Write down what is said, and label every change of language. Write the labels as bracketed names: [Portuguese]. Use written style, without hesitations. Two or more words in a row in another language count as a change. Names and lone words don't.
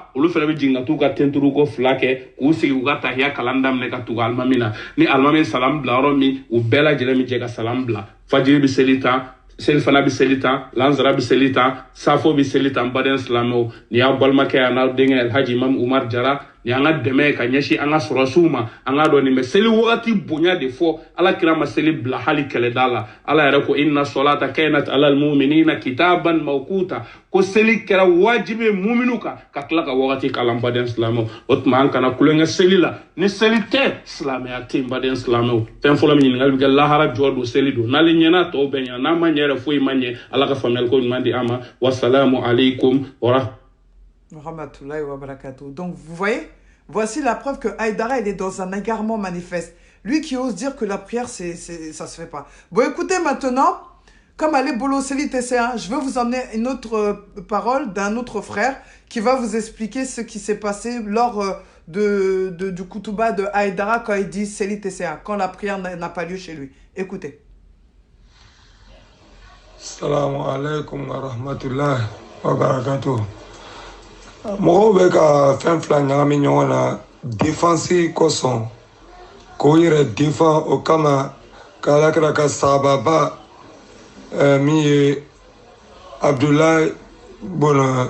[Bambara] olu fana bɛ jigin ka t'u ka ten turu ko 2 kɛ k'u sigi u ka tahiya kalan daminɛ ka tugu alimami na ni alimami salam bila yɔrɔ min u bɛɛ lajɛlen bɛ jɛ ka salam bila fajiri bɛ seli tan selifana bɛ seli tan lansara bɛ seli tan safo bɛ seli tan baden silamɛw ni y'aw balimakɛ yan n'aw denkɛ Alhaji Imam Umar Jara ni an ka dɛmɛ ka ɲɛsin an ka sɔrɔsiw ma an ka dɔn nin bɛ seli wagati bonya de fɔ ala kira ma seli bila hali kɛlɛda la ala yɛrɛ ko [Arabic] إن الصلاة كانت على المؤمنين كتابا موقوتا [Bambara] ko seli kɛra wajibi ye muminu kan ka tila ka wagati kalan baden silamɛw o tuma an kana kulonkɛ seli la ni seli tɛ silamɛya tɛ yen baden silamɛw fɛn fɔlɔ min ɲininkali bɛ kɛ lahara jɔ don seli don n'ale ɲɛna tɔw bɛ ɲɛna n'a ma ɲɛ yɛrɛ foyi ma ɲɛ ala ka faamuyali ko ɲuman di an ma [Arabic] والسلام عليكم و رحمة الله وبركاته. [French] Donc vous voyez, voici la preuve que Haïdara il est dans un égarement manifeste. Lui qui ose dire que la prière ça se fait pas. Bon écoutez maintenant, comme [Bambara] Ali Bolo Seli TC1, [French] je veux vous emmener une autre parole d'un autre frère qui va vous expliquer ce qui s'est passé lors du Koutouba de Haïdara quand il dit [Bambara] Seli TC1, [French] quand la prière n'a pas lieu chez lui. Écoutez. [Arabic] سلام عليكم ورحمة الله وبركاته. [Bambara] Mɔgɔw bɛ ka fɛn 2 ɲagami ɲɔgɔn na défense kosɔn k'o yɛrɛ défend o kama k'ala kira ka sahababa min ye Abdulahi bun